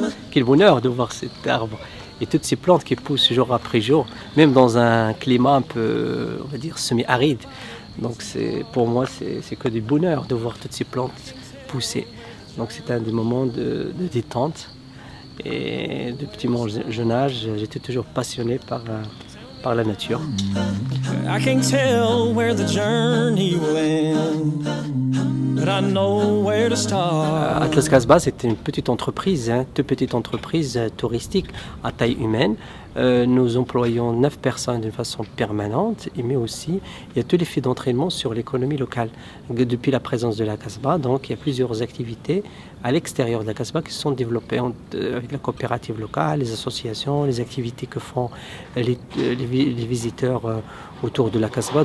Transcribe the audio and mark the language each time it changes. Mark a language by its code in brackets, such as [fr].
[fr] Quel bonheur de voir cet arbre et toutes ces plantes qui poussent jour après jour, même dans un climat un peu, on va dire, semi-aride. Donc pour moi, c'est que du bonheur de voir toutes ces plantes pousser. Donc c'est un des moments de détente. Et depuis mon jeune âge, j'étais toujours passionné par la nature. [en] I can't tell where the journey will end, but I know where to start. [fr] Atlas Kasbah, c'était une petite entreprise, toute petite entreprise touristique à taille humaine. Nous employons 9 personnes de façon permanente, mais aussi il y a tous les faits d'entraînement sur l'économie locale. Depuis la présence de la Kasbah, donc il y a plusieurs activités à l'extérieur de la Kasbah qui sont développées avec la coopérative locale, les associations, les activités que font les visiteurs autour de la Kasbah.